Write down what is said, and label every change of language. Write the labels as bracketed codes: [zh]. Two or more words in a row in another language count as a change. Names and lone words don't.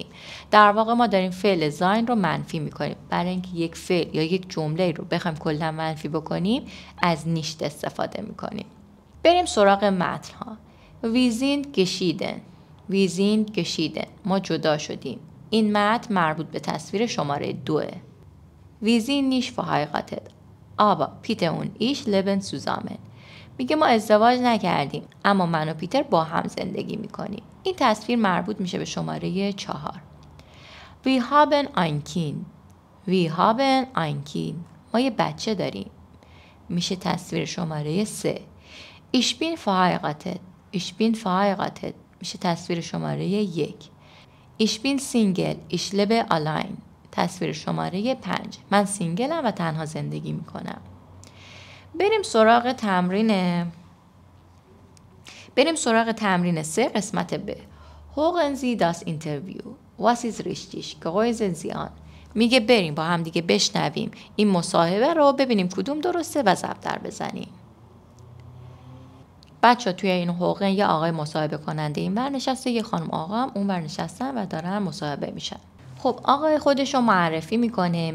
[fa] در واقع ما داریم فعل زاین رو منفی میکنیم. برای اینکه یک فعل یا یک جمله رو بخوایم کلا منفی بکنیم از نیشت استفاده میکنیم. بریم سراغ متن ها. [de] Wir sind geschieden. [fa] ما جدا شدیم. این متن مربوط به تصویر شماره 2. [de] Wir sind nicht verheiratet, aber Peter und ich leben zusammen. [fa] میگه ما ازدواج نکردیم اما من و پیتر با هم زندگی میکنیم. این تصویر مربوط میشه به شماره 4. [de] Wir haben ein Kind. [fa] ما یه بچه داریم. میشه تصویر شماره 3. [de] Ich bin verheiratet. [fa] میشه تصویر شماره 1. [de] Ich bin Single. Ich lebe allein. [fa] تصویر شماره 5. من سینگلم و تنها زندگی میکنم. بریم سراغ تمرین 3 قسمت ب. [de] Hören Sie das Interview. Was ist richtig? Kreuzen Sie an. [fa] میگه بریم با هم دیگه بشنویم این مصاحبه رو ببینیم کدوم درسته و ضرب در بزنیم. بچه توی این حوقن یه آقای مصاحبه کننده این ور نشسته، یه خانم آقا هم اون ور نشستن و دارن مصاحبه میشن. خب آقای خودش رو معرفی میکنه.